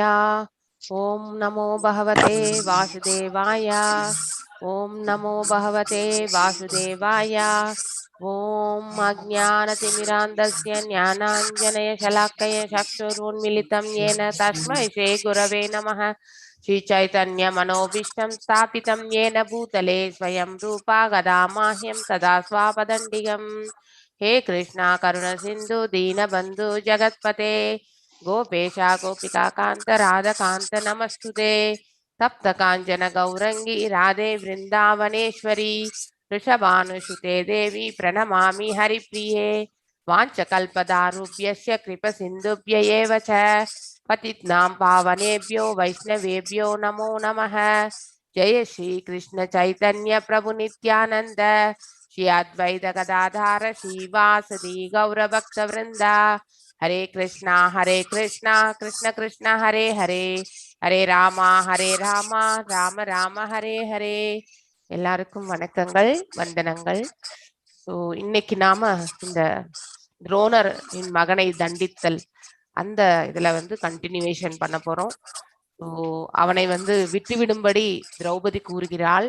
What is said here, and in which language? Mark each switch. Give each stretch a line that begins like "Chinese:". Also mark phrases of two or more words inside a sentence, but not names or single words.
Sanskrit: ॐ नमो भगवते वासुदेवाय. ॐ नमो भगवते वासुदेवाय. ॐ अज्ञानतिमिरान्धस्य ज्ञानाञ्जन शलाकया चक्षुरुन्मीलितं येन तस्मै श्री गुरवे नमः. श्री चैतन्य मनोऽभीष्टं स्थापितं येन भूतले स्वयं रूपः कदामह्यं ददाति स्वपदान्तिकम्. हे कृष्णा करुण सिंधु दीन बंधु जगतपते गोपेशा गोपिका कांत राधा कांत नमस्तुते. तप्त कांचन गौरंगी राधे वृंदावनेश्वरी वृषभानुसुते देवी प्रणमामि हरिप्रिये. वाञ्छकल्पदारुभ्यश्च कृपसिन्धुभ्य एव च पतितनां पावनेभ्यो वैष्णवेभ्यो नमो नमः. जय श्री कृष्ण चैतन्य प्रभु नित्यानंद श्री अद्वैत गदाधार श्रीवासदि गौरभक्त वृंदा. हरे कृष्णा कृष्ण कृष्ण हरे हरे हरे रामा राम राम हरे हरे.
Tamil: எல்லாருக்கும் வணக்கங்கள், வந்தனங்கள். ஸோ இன்னைக்கு நாம இந்த துரோணர் மகனை தண்டித்தல் அந்த இதுல கண்டினியூவேஷன் பண்ண போறோம். ஸோ அவனை விட்டுவிடும்படி திரௌபதி கூறுகிறாள்.